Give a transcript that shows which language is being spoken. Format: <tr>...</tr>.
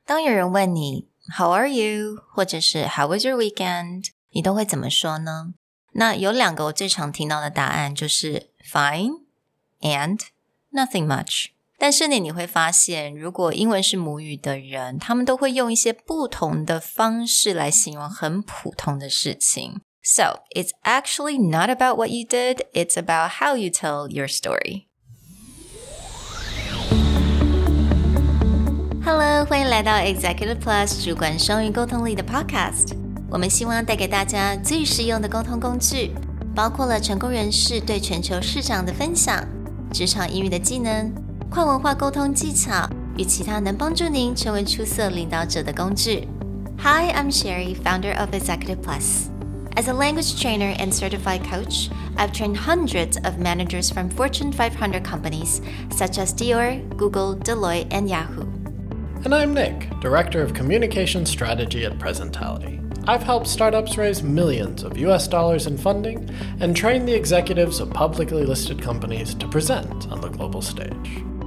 <zh>当有人问你</zh> <en>How are you?</en> <zh>或者是</zh> <en>How was your weekend?</en> <zh>你都会怎么说呢？那有两个我最常听到的答案就是</zh> <en>Fine and nothing much。</en> <zh>但是呢，你会发现如果英文是母语的人，他们都会用一些不同的方式来形容很普通的事情。</zh> <en>So, it's actually not about what you did, it's about how you tell your story.Hello，</en> <zh>欢迎来到</zh> <en>Executive Plus</en> <zh>主管双语沟通力的</zh> <en>Podcast。</en> <zh>我们希望带给大家最实用的沟通工具，包括了成功人士对全球市场的分享、职场英语的技能、跨文化沟通技巧与其他能帮助您成为出色领导者的工具。</zh> <en>Hi, I'm Sherry, founder of Executive Plus. As a language trainer and certified coach, I've trained hundreds of managers from Fortune 500 companies such as Dior, Google, Deloitte, and Yahoo!And I'm Nick, Director of Communication Strategy at Presentality.I've helped startups raise millions of US dollars in funding and train the executives of publicly listed companies to present on the global stage.</en>